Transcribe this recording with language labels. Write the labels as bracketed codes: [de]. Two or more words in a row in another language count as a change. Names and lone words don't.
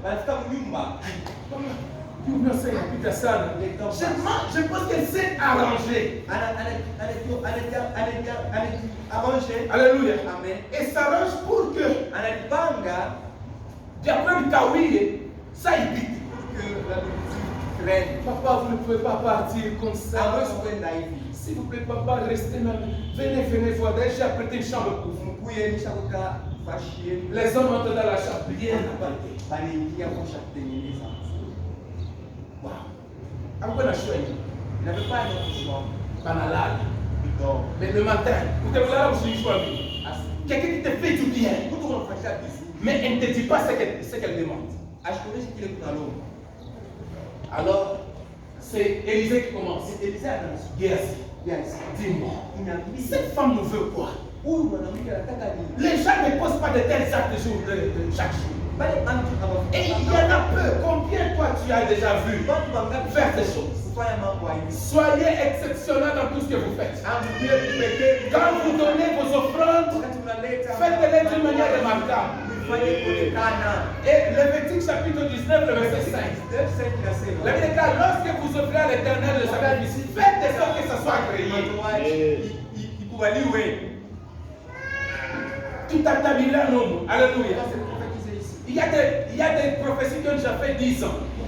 [fr] Je pense qu'elle s'est arrangée. Alléluia. Et s'arrange pour que d'après le Kawi, ça évite. traîne. Papa, vous ne pouvez pas partir comme ça. [sw] Hawezi kwenda hivi. [fr] S'il vous plaît, papa, restez même. Venez voir. D'ailleurs, j'ai apprêté une chambre pour vous. [sw] Mkuye nishakuka fashi yenu. [fr] Les hommes entrent dans la chambre. Bien. [sw] Banaingia kusha kutengeneza. Wow. Hakuna na choix. [fr] Il n'avait pas un autre choix. [sw] Banalal. [fr] Il dort. Mais le matin, vous êtes là où je suis choix. Quelqu'un qui te fait du bien. [sw] Mtu unamfanyia vizuri. [fr] Mais elle ne te dit pas ce qu'elle demande. [sw] Ashikuoneshe kile kunalomba. [fr] Alors, c'est Élisée qui commence. [sw] C'est Élisée anaanza. Yes. Yes. [fr] Dis-moi. [sw] Inaambia [fr] Cette femme nous veut quoi? [sw] huyu mwanamke anataka nini? [fr] Les gens ne posent pas de tels actes chaque jour. [sw] Bale mtu [fr] Et il y en a peu. Combien toi tu as déjà vu [sw] watu wangapi [fr] faire ces choses? [sw] kufanya mambo hivi? [fr] Soyez exceptionnels dans tout ce que vous faites. [sw] Amrudie kupekee. [fr] Quand vous donnez vos offrandes, [sw] Wakati unaleta [fr] faites-les d'une manière remarquable. [sw] ifanye kuonekana. [fr] Et Lévitique chapitre 19, le verset 5. La Bible déclare, lorsque vous offrez à l'Éternel le sacrifice, faites de sorte que ça soit agréé. [sw] Ikubaliwe. [fr] Tout a tablé un homme. Alléluia. Il y a des prophéties qui ont déjà fait 10 ans.